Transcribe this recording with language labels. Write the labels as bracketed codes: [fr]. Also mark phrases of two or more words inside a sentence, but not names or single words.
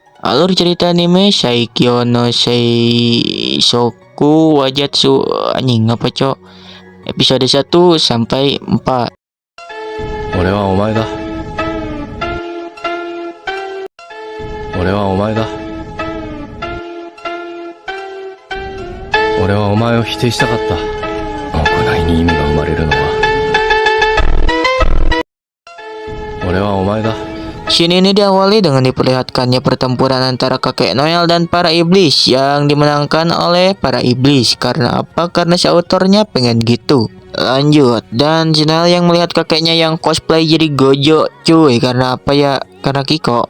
[id] Alur cerita anime Saikyo no Seisoku Wajatsu. Anjing apa cok? Episode 1 sampai 4. [ja] 俺はお前だ。俺はお前だ。俺はお前を否定したかった。行いに意味が生まれるのは俺はお前だ。 [id] Scene ini diawali dengan diperlihatkannya pertempuran antara kakek Noel dan para iblis yang dimenangkan oleh para iblis. Karena apa? Karena si autornya pengen gitu. Lanjut, dan si Noel yang melihat kakeknya yang cosplay jadi Gojo, cuy. Karena apa ya? Karena Kiko.